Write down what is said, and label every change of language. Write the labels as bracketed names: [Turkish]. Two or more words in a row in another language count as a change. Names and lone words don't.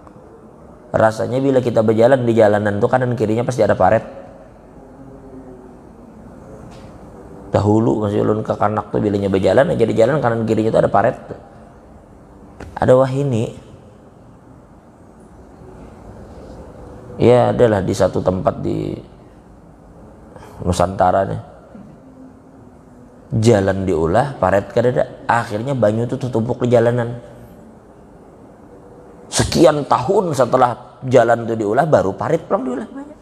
[Indonesian] Rasanya bila kita berjalan di jalanan tuh kanan kirinya pasti ada paret. [Banjar] Dahulu masih ulun ke Kanak tuh bilanya berjalan aja di jalan kanan kirinya tuh ada paret. Ada wahini. [Indonesian] Ya adalah di satu tempat di Nusantara nih. [Banjar] Jalan diolah, paret kada ada. Akhirnya banyu itu tertumpuk di jalanan. Sekian tahun setelah jalan itu diolah baru parit pulang diolah banyak.